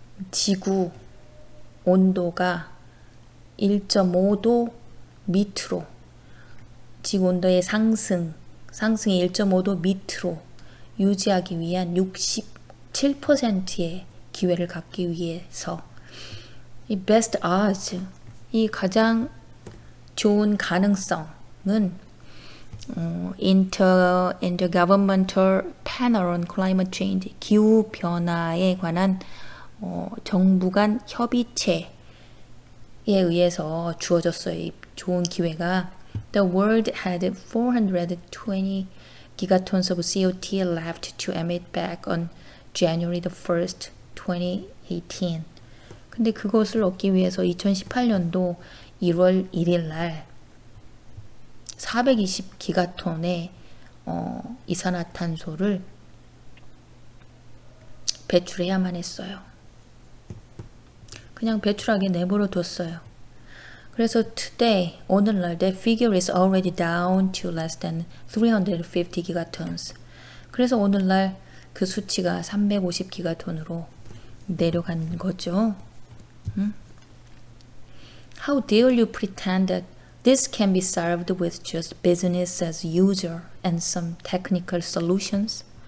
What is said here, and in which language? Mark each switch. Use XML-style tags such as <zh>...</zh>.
<ko>지구 온도가 1.5도 밑으로 지구 온도의 상승이 1.5도 밑으로 유지하기 위한 67%의 기회를 갖기 위해서 이</ko> <en>best odds,</en> <ko>이 가장 좋은 가능성은 Intergovernmental Panel on Climate Change, 기후 변화에 관한 정부 간 협의체에 의해서 주어졌어요. 이 좋은 기회가</ko> <en>The world had 420 gigatons of CO2 left to emit back on January the 1st, 2018.</en> <ko>근데 그것을 얻기 위해서 2018년도 1월 1일 날 420 기가톤의 이산화탄소를 배출해야만 했어요. 그냥 배출하게 내버려 뒀어요.</ko> <en>그래서 today, 오늘날 that figure is already down to less than 350 gigatons.</en> <ko>그래서 오늘날 그 수치가 350 기가톤으로 내려간 거죠.</ko> <en>How dare you pretend that this can be solved with just business as usual and some technical solutions?</en>